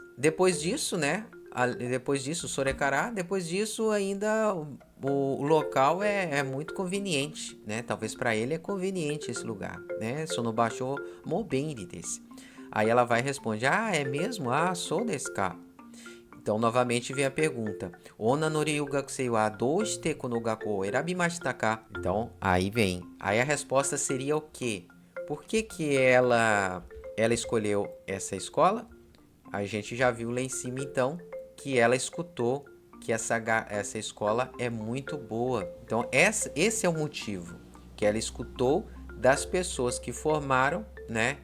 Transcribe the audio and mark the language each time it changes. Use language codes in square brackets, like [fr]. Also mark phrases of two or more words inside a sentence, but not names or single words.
[pt] Depois disso, né? Depois disso, sorekara. Depois disso, ainda o local é muito conveniente, né? Talvez para ele é conveniente esse lugar, né? [ja] その場所も便利です. [pt] Aí ela vai e responde: é mesmo? [ja] そうですか. [pt] Então, novamente vem a pergunta: [ja] 女の留学生はどうしてこの学校を選びましたか? [pt] Então, aí vem. Aí a resposta seria o quê? Por que ela escolheu essa escola? A gente já viu lá em cima, então, que ela escutou que essa escola é muito boa. Então, esse é o motivo, que ela escutou das pessoas que formaram, né?